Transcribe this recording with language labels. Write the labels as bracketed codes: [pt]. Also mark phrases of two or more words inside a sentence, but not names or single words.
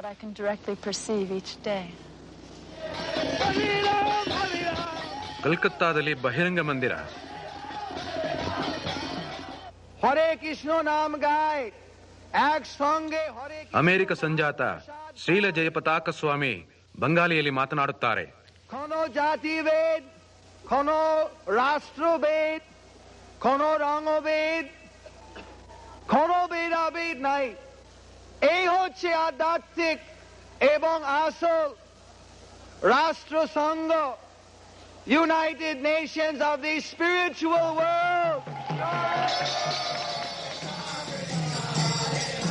[kn] ಕಲ್ಕತ್ತಾದಲ್ಲಿ ಬಹಿರಂಗ ಮಂದಿರ. ಅಮೆರಿಕ ಸಂಜಾತ ಶ್ರೀಲ ಜಯಪತಾಕ ಸ್ವಾಮಿ ಬಂಗಾಲಿಯಲ್ಲಿ ಮಾತನಾಡುತ್ತಾರೆ. [bn] কোনো জাতিভেদ, কোনো রাষ্ট্রভেদ, কোনো রঙভেদ, কোনো ভেদাভেদ নাই। এই হচ্ছে আধ্যাত্মিক এবং আসল রাষ্ট্রসংঘ, [en] United Nations of the Spiritual World.